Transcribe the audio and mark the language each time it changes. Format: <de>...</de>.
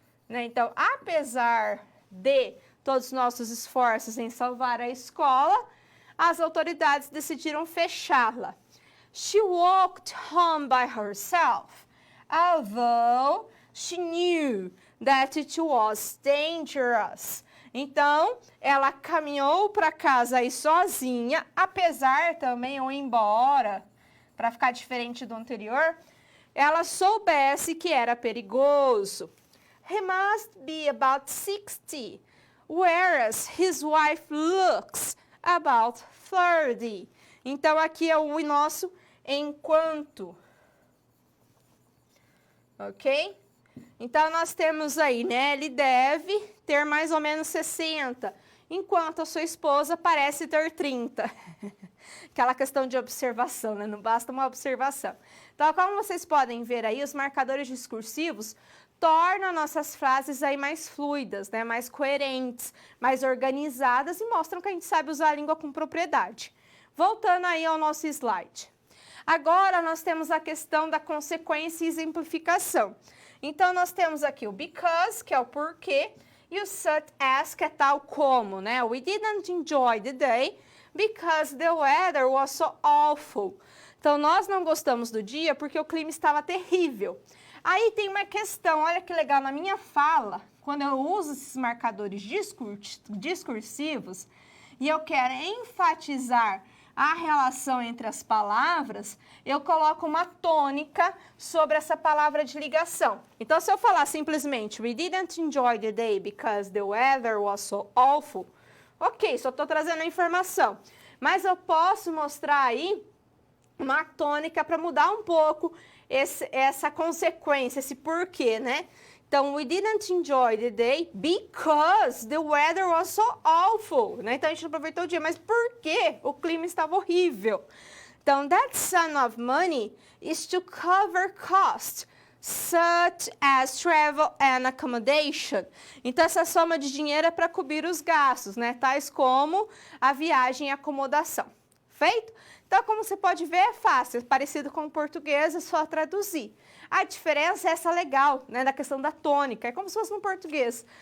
<pt>Então, apesar de todos os nossos esforços em salvar a escola, as autoridades decidiram fechá-la.</pt> <en>She walked home by herself, although she knew that it was dangerous.</en> <pt>Então, ela caminhou para casa aí sozinha, apesar também, ou embora, para ficar diferente do anterior, ela soubesse que era perigoso.</pt> <en>He must be about 60, whereas his wife looks about 30.</en> <pt>Então, aqui é o nosso enquanto. Ok? Então, nós temos aí, né? Ele deve ter mais ou menos 60, enquanto a sua esposa parece ter 30. Aquela questão de observação, né? Não basta uma observação. Então, como vocês podem ver aí, os marcadores discursivos tornam nossas frases aí mais fluidas, né? Mais coerentes, mais organizadas e mostram que a gente sabe usar a língua com propriedade. Voltando aí ao nosso slide. Agora, nós temos a questão da consequência e exemplificação. Então, nós temos aqui o because, que é o porquê, e o such as, que é tal como, né?</pt> <en>We didn't enjoy the day because the weather was so awful.</en> <pt>Então, nós não gostamos do dia porque o clima estava terrível. Aí tem uma questão, olha que legal, na minha fala, quando eu uso esses marcadores discursivos e eu quero enfatizar a relação entre as palavras, eu coloco uma tônica sobre essa palavra de ligação. Então, se eu falar simplesmente,</pt> <en>we didn't enjoy the day because the weather was so awful, ok,</en> <pt>só estou trazendo a informação. Mas eu posso mostrar aí uma tônica para mudar um pouco essa consequência, esse porquê, né?</pt> <en>Então, we didn't enjoy the day because the weather was so awful, né?</en> <pt>Então, a gente não aproveitou o dia, mas por quê? O clima estava horrível.</pt> <en>Então, that sum of money is to cover costs, such as travel and accommodation.</en> <pt>Então, essa soma de dinheiro é para cobrir os gastos, né? Tais como a viagem e acomodação. Feito? Então, como você pode ver, é fácil, parecido com o português, é só traduzir. A diferença é essa legal, né, da questão da tônica, é como se fosse no português.</pt>